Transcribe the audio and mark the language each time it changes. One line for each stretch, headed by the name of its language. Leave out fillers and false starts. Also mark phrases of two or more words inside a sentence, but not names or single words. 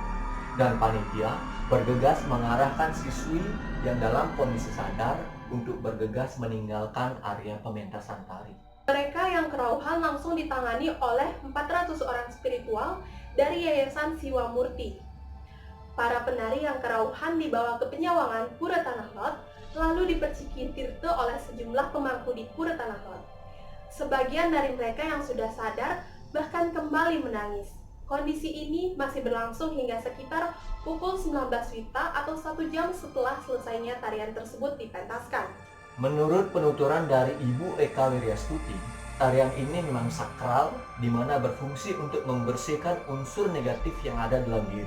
Indonesian: Dan panitia bergegas mengarahkan siswi yang dalam kondisi sadar untuk bergegas meninggalkan area pementasan tari. Mereka yang kerauhan langsung ditangani oleh 400 orang spiritual dari Yayasan Siwa Murti. Para penari yang kerauhan dibawa ke penyawangan Pura Tanah Lot, lalu diperciki tirte oleh sejumlah pemangku di Pura Tanah Lot. Sebagian dari mereka yang sudah sadar bahkan kembali menangis. Kondisi ini masih berlangsung hingga sekitar pukul 19 Wita atau 1 jam setelah selesainya tarian tersebut dipentaskan. Menurut penuturan dari Ibu Eka Wiryastuti, tarian ini memang sakral di mana berfungsi untuk membersihkan unsur negatif yang ada dalam diri.